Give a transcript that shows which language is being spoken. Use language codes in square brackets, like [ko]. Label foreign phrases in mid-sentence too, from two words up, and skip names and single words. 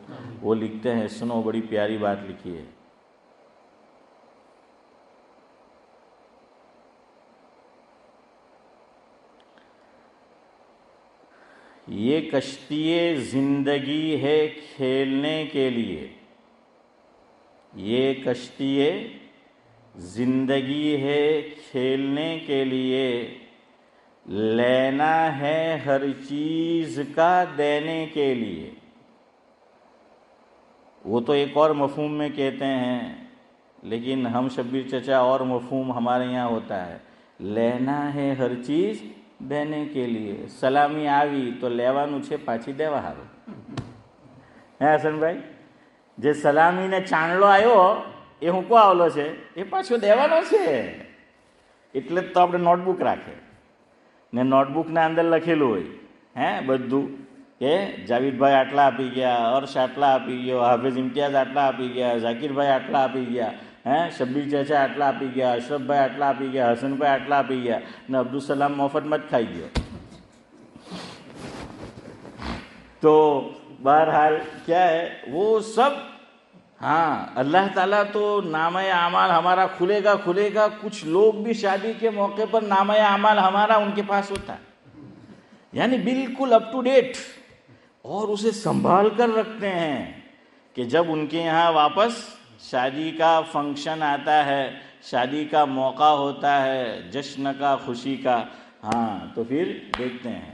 [ur] وہ لکھتے ہیں، سنو بڑی پیاری بات لکھی ہے، یہ کشتی زندگی ہے کھیلنے کے لیے، یہ کشتی زندگی ہے کھیلنے کے لیے، لینا ہے ہر چیز کا دینے کے لیے۔ وہ تو ایک اور مفہوم میں کہتے ہیں، لیکن ہم شبیر چچا اور مفہوم ہمارے یہاں ہوتا ہے، لینا ہے ہر چیز دینے کے لیے۔ [gu] સલામી આવી તો લેવાનું છે પાછી દેવા હારું। હે હસનભાઈ, જે સલામીને ચાંદલો આવ્યો એ હું કો આવલો છે એ પાછો દેવાનો છે, એટલે જ તો આપણે નોટબુક રાખે ને નોટબુકના અંદર લખેલું હોય હે બધું કે જાવીદભાઈ આટલા આપી ગયા, હર્ષ આટલા આપી ગયો, હાફિઝ ઇમ્તિયાઝ આટલા આપી ગયા, ઝાકીરભાઈ આટલા આપી ગયા, શબ્બીર ચાચા આટલા આપી ગયા, અશરફભાઈ આટલા આપી ગયા, હસનભાઈ આટલા આપી ગયા, ને અબ્દુલ સલામ મફતમાં જ ખાઈ ગયો। [ur] تو بہرحال کیا ہے وہ سب، ہاں اللہ تعالیٰ تو نامہ اعمال ہمارا کھلے گا۔ کچھ لوگ بھی شادی کے موقع پر نامہ اعمال ہمارا ان کے پاس ہوتا ہے، یعنی بالکل [en] up to date, [ur] اور اسے سنبھال کر رکھتے ہیں کہ جب ان کے یہاں واپس شادی کا فنکشن آتا ہے، شادی کا موقع ہوتا ہے، جشن کا، خوشی کا، ہاں تو پھر دیکھتے ہیں۔